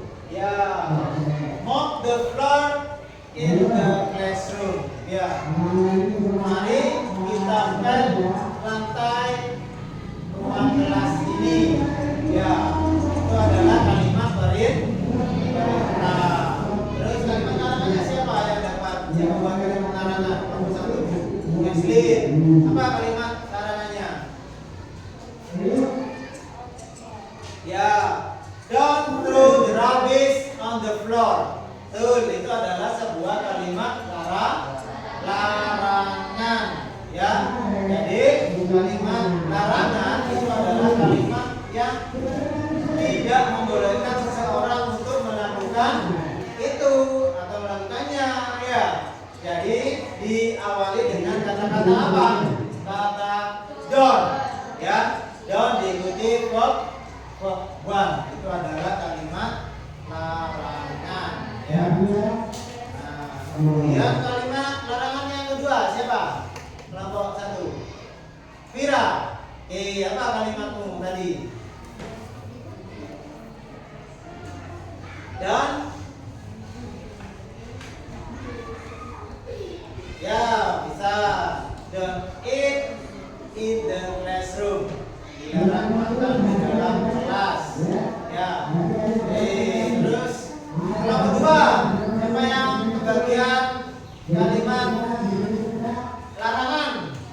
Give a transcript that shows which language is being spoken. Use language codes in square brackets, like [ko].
[en] Ya, mop the floor in the classroom. [id] Ya, mari kita pel lantai ruang kelas ini. Ya, itu adalah kalimat perintah. Terus kalimat larangannya siapa yang dapat? Siapa buat kalimat larangan? Nomor 1. Yasmin. Apa kalimat larangannya? [en] Ya, don't throw the rubbish on the floor. [id] Betul, itu adalah sebuah kalimat larangan, ya. Jadi kalimat larangan itu adalah kalimat yang tidak membolehkan seseorang untuk melakukan itu atau melakukannya, ya. Jadi diawali dengan kata-kata apa? Kata don't, ya. Don't diikuti verb one. Itu adalah kalimat larangan, ya. Nah, kemudian kalimat larangan yang kedua siapa? Kelompok 1. Vira. Apa kalimatmu tadi? Dan ya, bisa. [en] Don't eat in the classroom. [id] Dilarang makan di dalam kelas. Ya. Terus kelompok 2. Siapa yang kebagian kalimat larangan?